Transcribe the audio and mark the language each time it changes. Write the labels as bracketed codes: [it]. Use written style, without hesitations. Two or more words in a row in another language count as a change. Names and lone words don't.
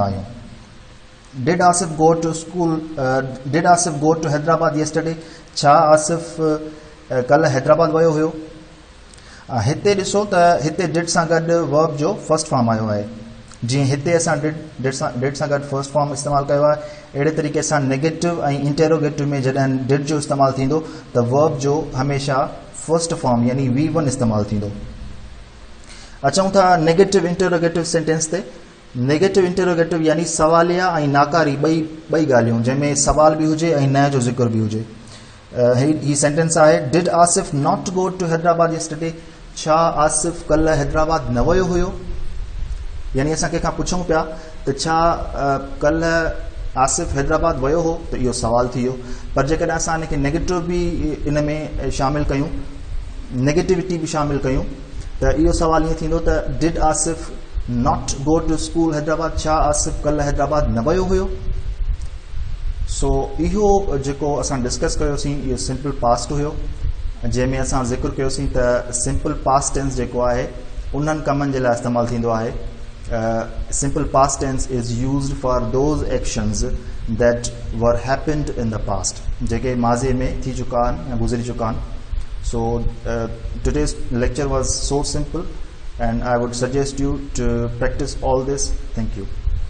[sd] आहियूं [en] Did Asif go to school did Asif go to Hyderabad yesterday [sd] छा आसिफ कल्ह हैदराबाद वियो हुयो हिते ॾिसो त हिते डिड सां गॾु वर्ब जो [en] first form [sd] आयो आहे जीअं हिते असां डिड सां गॾु [en] first form [sd] इस्तेमालु कयो आहे अहिड़े तरीक़े सां नेगेटिव ऐं इंटेरोगेटिव में जॾहिं डिड जो इस्तेमालु थींदो त वर्ब जो हमेशा [en] first form [sd] यानी V1 इस्तेमालु थींदो अचूं था [en] negative interrogative sentence [sd] ते [en] negative interrogative [sd] यानी सवालिया ऐं नाकारी ॿई ॻाल्हियूं जंहिंमें सवाल बि हुजे ऐं न जो ज़िक्र बि हुजे ही सेंटेंस आहे [en] Did Asif not go to Hyderabad yesterday [sd] छा आसिफ कल्ह हैदराबाद न वियो हुयो यानी असां कंहिंखां पुछूं पिया त छा कल्ह आसिफ हैदराबाद वियो हो त इहो सवाल थी वियो पर जेकॾहिं असां हिनखे नेगेटिव बि इन में शामिलु कयूं नेगेटिविटी बि शामिलु कयूं त इहो सवाल ईअं थींदो त [en] Did Asif not go to school Hyderabad [sd] छा आसिफ कल्ह हैदराबाद न वियो हुयो सो इहो जेको असां डिस्कस कयोसीं इहो [en] simple past [sd] हुयो जंहिंमें असां ज़िक्र कयोसीं त [en] simple past tense [sd] जेको आहे उन्हनि कमनि जे लाइ इस्तेमालु थींदो आहे [en] simple past tense is used for those actions that were happened in the past [sd] जेके माज़े में थी चुका आहिनि या गुज़री चुका आहिनि [en] so today's lecture was so simple and I would suggest you to practice all this. Thank you.